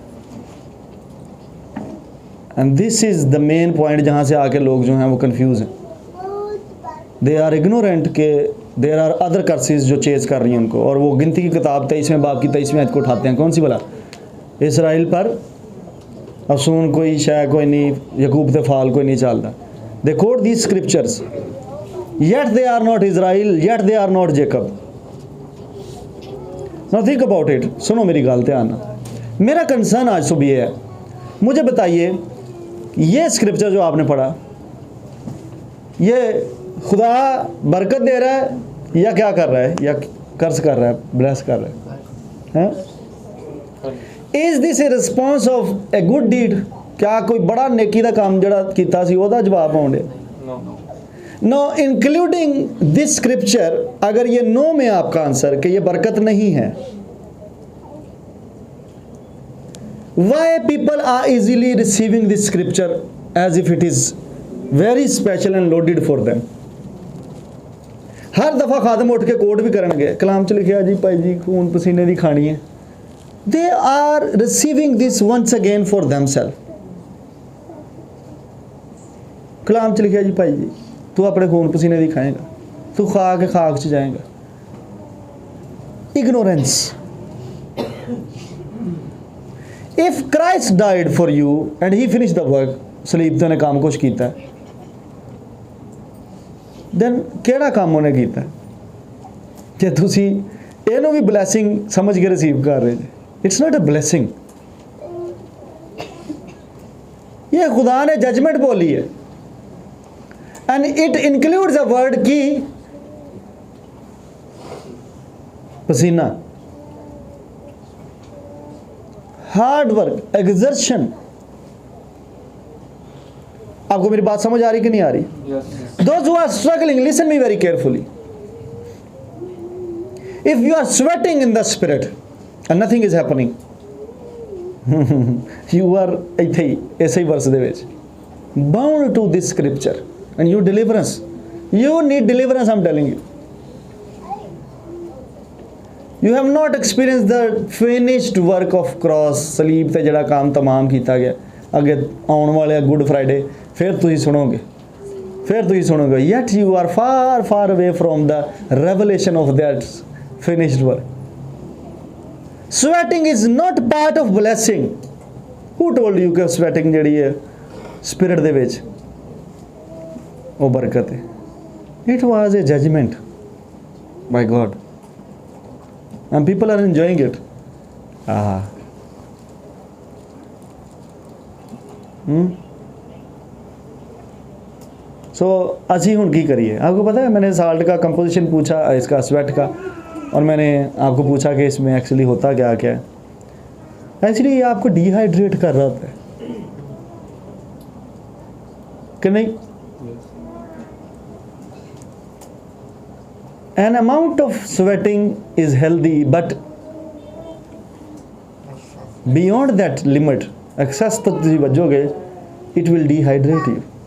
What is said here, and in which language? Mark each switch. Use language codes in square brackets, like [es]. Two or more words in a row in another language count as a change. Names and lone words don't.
[en] And this is the main point [ur] جہاں سے آ کے لوگ جو ہیں وہ کنفیوز ہیں, [en] they are ignorant [ur] کہ [en] there are other curses [ur] جو چیز کر رہی ہیں ان کو. اور وہ گنتی کی کتاب 23ویں باب کی 23ویں آیت کو اٹھاتے ہیں. کون سی بھلا? اسرائیل پر افسوں کوئی شے کوئی نہیں، یعقوب تے فال کوئی نہیں چلتا. [en] They quote these scriptures, yet they are not Israel, yet they are not Jacob. Now think about it. [pa] ਸੁਣੋ ਮੇਰੀ ਗੱਲ ਧਿਆਨ ਨਾ। [ur] میرا کنسرن آج صبح یہ ہے، مجھے بتائیے یہ سکرپچر جو آپ نے پڑھا، یہ خدا برکت دے رہا ہے یا کیا کر رہا ہے، یا کرج کر رہا ہے، بلیس کر رہا ہے? [en] Is this a response of a good deed? [pa] ਕਿਆ ਕੋਈ ਬੜਾ ਨੇਕੀ ਦਾ ਕੰਮ ਜੜਾ ਕੀਤਾ ਸੀ ਓਦਾ ਜਵਾਬ ਆਉਂਦੇ? [en] No, including this scripture, [ur] اگر یہ نو میں آپ کا آنسر کہ یہ برکت نہیں ہے, [en] why people are easily receiving this scripture as if it is very special and loaded for them? [pa] ਹਰ ਦਫ਼ਾ ਖ਼ਾਦਮ ਉੱਠ ਕੇ ਕੋਟ ਵੀ ਕਰਨਗੇ, ਕਲਾਮ ਚ ਲਿਖਿਆ ਜੀ ਭਾਈ ਜੀ ਖ਼ੂਨ ਪਸੀਨੇ ਦੀ ਖਾਣੀ ਹੈ। [en] They are receiving this once again for themselves. [pa] ਕਲਾਮ ਚ ਲਿਖਿਆ ਜੀ ਭਾਈ ਜੀ ਤੂੰ ਆਪਣੇ ਖ਼ੂਨ ਪਸੀਨੇ ਦੀ ਖਾਏਂਗਾ, ਤੂੰ ਖਾ ਕੇ ਖ਼ਾਕ ਚ ਜਾਏਂਗਾ। [en] Ignorance. If Christ died for you and he finish the work, [pa] ਸਲੀਬ ਤੇ ਉਨ੍ਹੇਂ ਕੰਮ ਕੁਝ ਕੀਤਾ ਹੈ, ਦੇਨ ਕਿਹੜਾ ਕੰਮ ਉਨ੍ਹੇਂ ਕੀਤਾ ਜੇ ਤੁਸੀਂ ਇਹਨੂੰ ਵੀ ਬਲੈਸਿੰਗ ਸਮਝ ਕੇ ਰਿਸੀਵ ਕਰ ਰਹੇ? [en] It's not a blessing. [ur] یہ خدا نے ججمنٹ بولی ہے [en] and it includes a word [ur] کی پسینہ, [en] hard work, exertion. [ur] آپ کو میری بات سمجھ آ رہی کہ نہیں آ رہی? [en] Those who are struggling, listen me very carefully. If you are sweating in the spirit and nothing is happening, you are [pa] ਇੱਥੇ ਹੀ ਇਸੇ ਵਰਸ ਦੇ ਵਿੱਚ [en] bound to this scripture and you deliverance. You need deliverance, I'm telling you. You have not experienced the finished work of cross, [pa] ਸਲੀਬ ਤੇ ਜਿਹੜਾ ਕੰਮ तमाम ਕੀਤਾ ਗਿਆ। ਅੱਗੇ ਆਉਣ ਵਾਲੇ ਗੁੱਡ ਫਰਾਈਡੇ ਫਿਰ ਤੁਸੀਂ ਸੁਣੋਗੇ, [en] yet you are far far away from the revelation of that finished work. Sweating is not part of blessing. Who told you [pa] ਕਿ sweating ਜਿਹੜੀ ਹੈ spirit ਦੇ ਵਿਚ ਉਹ ਬਰਕਤ ਹੈ? [en] It was a judgment by God and people are enjoying it. [pa] ਸੋ ਅਸੀਂ ਹੁਣ ਕੀ ਕਰੀਏ? [ur] آپ کو پتا ہے میں نے سالٹ کا کمپوزیشن پوچھا، اس کا سویٹ کا، اور میں نے آپ کو پوچھا کہ اس میں ایکچولی ہوتا کیا کیا ہے. ایکچولی یہ آپ کو ڈی ہائیڈریٹ کر رہا ہوتا ہے کہ نہیں? [en] An amount of sweating is healthy but beyond that limit, excess [pa] ਤੱਕ ਤੁਸੀਂ ਵੱਜੋਗੇ, [en] it will dehydrate you.